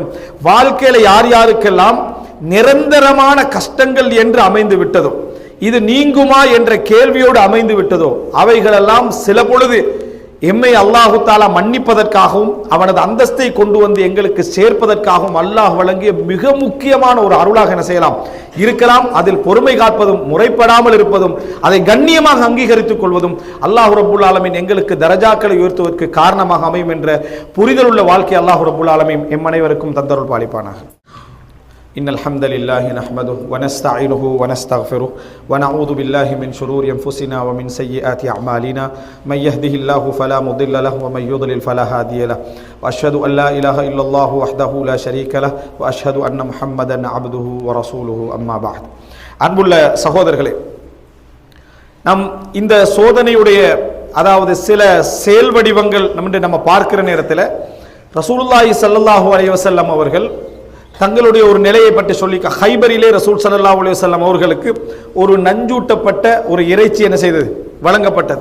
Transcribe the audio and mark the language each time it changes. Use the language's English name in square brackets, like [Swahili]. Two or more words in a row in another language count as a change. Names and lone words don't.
[Tamil] வாழ்க்கையில யார் யாருக்கெல்லாம் நிரந்தரமான கஷ்டங்கள் என்று அமைந்து விட்டதோ, இது நீங்குமா என்ற கேள்வியோடு அமைந்து விட்டதோ, அவைகளெல்லாம் சில பொழுது எம்மை [Arabic] الله تعالى [Tamil] மன்னிப்பதற்காகவும் அவனது அந்தஸ்தை கொண்டு வந்து எங்களுக்கு சேர்ப்பதற்காகவும் அல்லாஹ் வழங்கிய மிக முக்கியமான ஒரு அருளாக என்ன செய்யலாம், இருக்கலாம். அதில் பொறுமை காப்பதும், முறைப்படாமல் இருப்பதும், அதை கண்ணியமாக அங்கீகரித்துக் கொள்வதும் [Arabic] الله رب العالمين [Tamil] எங்களுக்கு தரஜாக்களை உயர்த்துவதற்கு காரணமாக அமையும் என்ற புரிதல் உள்ள வாழ்க்கை [Arabic] الله رب العالمين [Tamil] எம் அனைவருக்கும் தந்தருள் பாலிப்பானாக. [Arabic] إن الحمد لله نحمده ونستعينه ونستغفره ونعوذ بالله من شرور أنفسنا ومن سيئات أعمالنا من يهده الله فلا مضل له ومن يضلل فلا هادي له وأشهد أن لا إله إلا الله وحده لا شريك له وأشهد أن محمدا عبده ورسوله أما بعد. [Tamil] அன்புள்ள சகோதரர்களே, நம் இந்த சோதனையுடைய அதாவது சில செயல் வடிவங்கள் நம்ம பார்க்கிற நேரத்தில் [Arabic] رسول الله صلى الله عليه وسلم [Tamil] அவர்கள் தங்களுடைய ஒரு நிலையை பற்றி சொல்லி ஹைபரிலே [Arabic] رسول صلى الله عليه وسلم [Tamil] அவர்களுக்கு ஒரு நஞ்சூட்டப்பட்ட ஒரு இறைச்சி என்ன செய்தது, வழங்கப்பட்டது.